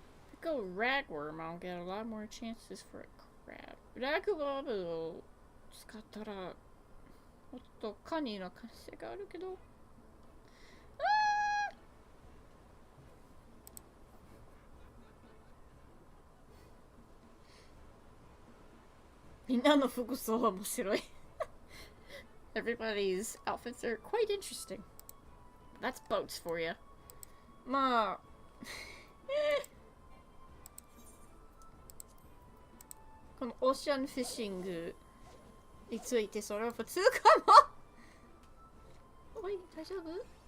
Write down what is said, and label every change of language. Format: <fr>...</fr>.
<en>Pick a ragworm, I'll get a lot more chances for a crab.</en> <ja>ラグワームを使ったらもっとカニの可能性があるけど。みんなの服装は面白い。</ja> <en>Everybody's outfits are quite interesting. That's boats for you.</en> <ja>まあこのオーシャンフィッシングについてそれは普通かも。おい、大丈夫？</ja>